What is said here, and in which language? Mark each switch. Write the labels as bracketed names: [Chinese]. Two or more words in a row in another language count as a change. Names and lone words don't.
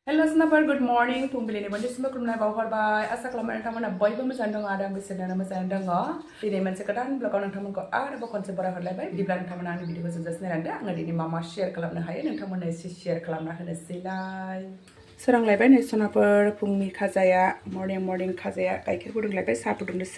[English] Hello senator, good morning. [Bodo] Fungbilini bonjismo krumnai Hwbai asa खालामो नोंथांमोना बयबो मोजां दङ आरो आंबो इसोरनि मोजां दङ। दिनै मोनसे गोदान ब्लगाव नोंथांमोनखौ आरोबाव खनसे बराय हरलायबाय। बिदिब्ला नोंथांमोना आंनि भिडिअखौ जोबजासिम नायलांदो। आङो दिनै मा मा शेयार खालामनो हायो नोंथांमोननो एसे शेयार खालामना होनोसैलाय। सोरांलायबाय नै सनाफोर फुंनि खाजाया मर्निं खाजाया गाइखेर फुदुंलायबाय साहा फुदुंनोसै।